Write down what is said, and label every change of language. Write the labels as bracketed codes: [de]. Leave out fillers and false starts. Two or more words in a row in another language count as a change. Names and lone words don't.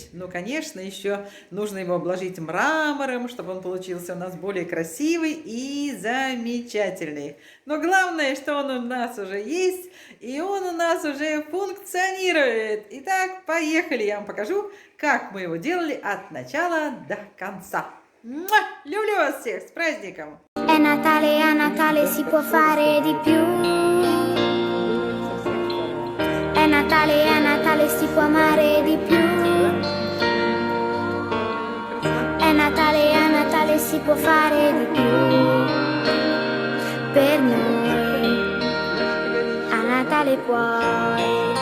[ru] Ну, конечно, еще нужно его обложить мрамором, чтобы он получился у нас более красивый и замечательный. Но главное, что он у нас уже есть, и он у нас уже функционирует. Итак, поехали, я вам покажу, как мы его делали от начала до конца. Муа! Люблю вас всех, с праздником! [it] È Natale, a Natale si può fare di più. È Natale, a Natale si può amare di più. È Natale, a Natale si può fare di più. Per noi, a Natale puoi.